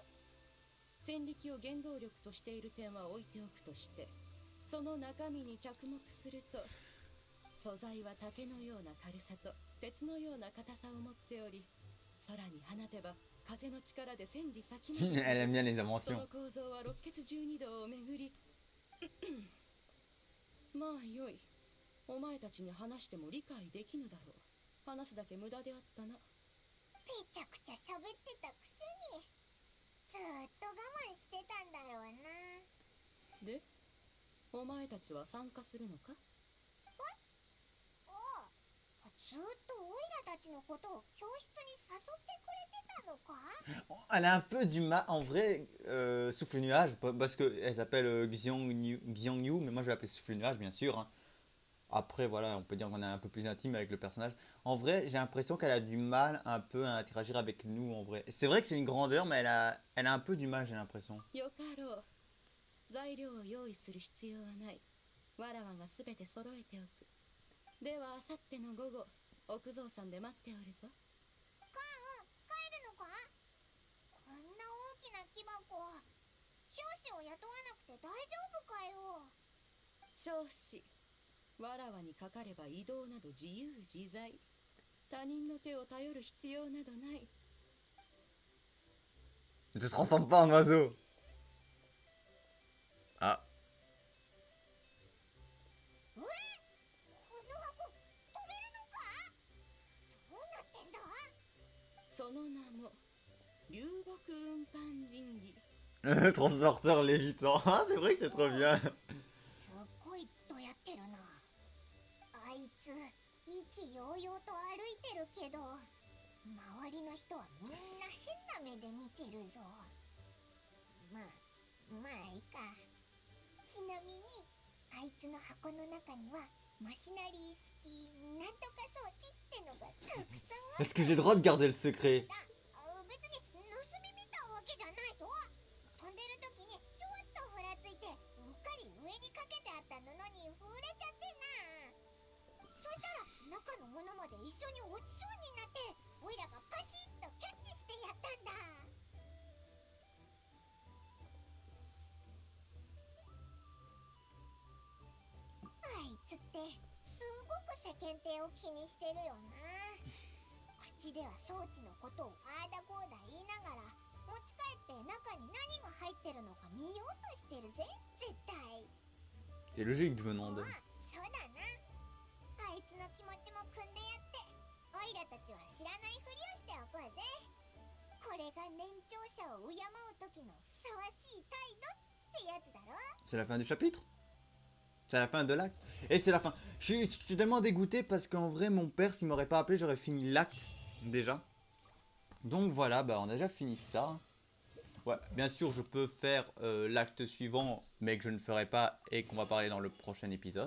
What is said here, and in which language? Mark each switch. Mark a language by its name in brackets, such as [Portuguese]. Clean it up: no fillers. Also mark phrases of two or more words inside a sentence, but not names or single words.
[Japanese] 戦力を原動力としている点は置いておくとして、その中身に着目すると、素材は竹のような軽さと鉄のような硬さを持っており、空に放てば風の力で千里先ま [French] Elle [Japanese] で [French] aime bien les [Japanese] そ [French] inventions. [Japanese] の構造は六血十二道を巡りまあよい。お前たちに話しても理解できぬだろう。話すだけ無駄であったな。めちゃくちゃ喋ってたくせにずーっと我慢してたんだろうな。で、お前たちは参加するのか？おう、ずーっとオイラたちのことを教室に誘ってくれてたのか？ [French] Elle a un peu du mal, en vrai, Souffle Nuage, parce qu'elle s'appelle Xiangyu, mais moi je vais l'appeler Souffle Nuage, bien sûr. Hein. Après, voilà, on peut dire qu'on est un peu plus intime avec le personnage. En vrai, j'ai l'impression qu'elle a du mal un peu à interagir avec nous, en vrai. C'est vrai que c'est une grandeur, mais elle a un peu du mal, j'ai l'impression. [Japanese] よかろう。材料を用意する必要はない。わらわがすべて揃えておく。では、あさっての午後、奥蔵さんで待っておるぞ。帰るのか？こんな大きな木箱、少子を雇わなくて大丈夫かよ。少子。わらわにかかれば移動など自由自在。他人の手を頼る必要などない。 [French] Ne te transforme pas en oiseau. Ah. [Japanese] この箱止めるのか？どうなってんだ？その名も、流木運搬人儀。 [French] Transporteur lévitant. Ah, c'est vrai que c'est trop bien. [Japanese] すっごいどやってるな。あいつ意気揚々と歩いてるけど、周りの人はみんな変な目で見てるぞ。まあいいか。ちなみにあいつの箱の中にはマシナリー式なんとか装置ってのがたくさんある。 [French] Est-ce que j'ai le droit de garder le secret? [Japanese] 別に盗み見たわけじゃないぞ。飛んでる時にちょっとふらついてうっかり上にかけてあった布に触れちゃってな。そしたら中のものまで一緒に落ちそうになって、オイラがパシッとキャッチしてやったんだ。あいつってすごく世間体を気にしてるよな。口では装置のことをあーだこうだ言いながら、持ち帰って中に何が入ってるのか見ようとしてるぜ、絶対。 [French] C'est logique venant あ de. [Japanese] そうだな。あいつの気持ちも汲んでやって、オイラたちは知らないふりをしておこうぜ。これが年長者を敬う時のふさわしい態度ってやつだろ。 [French] C'est la fin du chapitre? C'est la fin de l'acte? Et c'est la fin. Je suis tellement dégoûté parce qu'en vrai, mon père, s'il m'aurait pas appelé, j'aurais fini l'acte déjà. Donc voilà, bah on a déjà fini ça. Ouais, bien sûr, je peux faire l'acte suivant, mais que je ne ferai pas et qu'on va parler dans le prochain épisode.